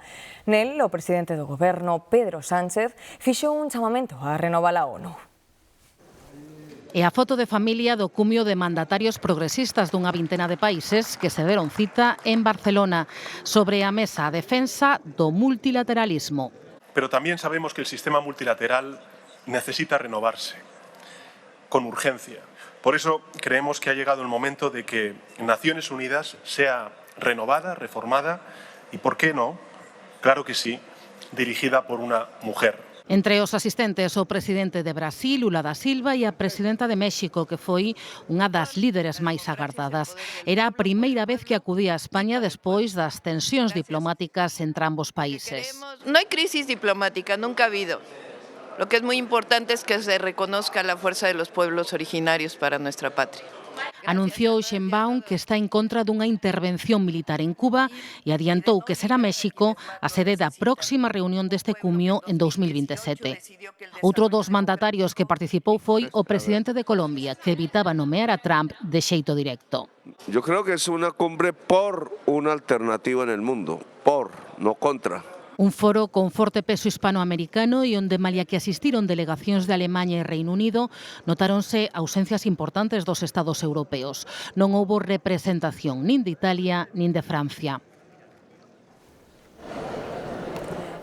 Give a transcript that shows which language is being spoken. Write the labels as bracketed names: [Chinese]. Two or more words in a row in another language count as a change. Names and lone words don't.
[Galician] Nel, o presidente do goberno, Pedro Sánchez, fixo un chamamento a renovar a ONU. E a foto de familia do cumio de mandatarios progresistas dunha vintena de países que se deron cita en Barcelona sobre a mesa a defensa do multilateralismo. [Spanish] Pero también sabemos que el sistema multilateral necesita renovarse con urgencia. Por eso creemos que ha llegado el momento de que Naciones Unidas sea renovada, reformada y, ¿por qué no? Claro que sí, dirigida por una mujer. [Galician] Entre os asistentes, o presidente de Brasil, Lula da Silva, e a presidenta de México, que foi unha das líderes máis agardadas. Era a primeira vez que acudía a España despois das tensións diplomáticas entre ambos países. [Spanish] No hay crisis diplomática, nunca ha habido. Lo que es muy importante es que se reconozca la fuerza de los pueblos originarios para nuestra patria. [Galician] Anunciou Sheinbaum que está en contra dunha intervención militar en Cuba e adiantou que será México a sede da próxima reunión deste cumio en 2027. Outro dos mandatarios que participou foi o presidente de Colombia, que evitaba nomear a Trump de xeito directo. [Spanish] Yo creo que es una cumbre por una alternativa en el mundo, por, no contra. [Galician] Un foro con forte peso hispanoamericano e onde, malia que asistiron delegacións de Alemaña e Reino Unido, notáronse ausencias importantes dos estados europeos. Non houbo representación nin de Italia nin de Francia.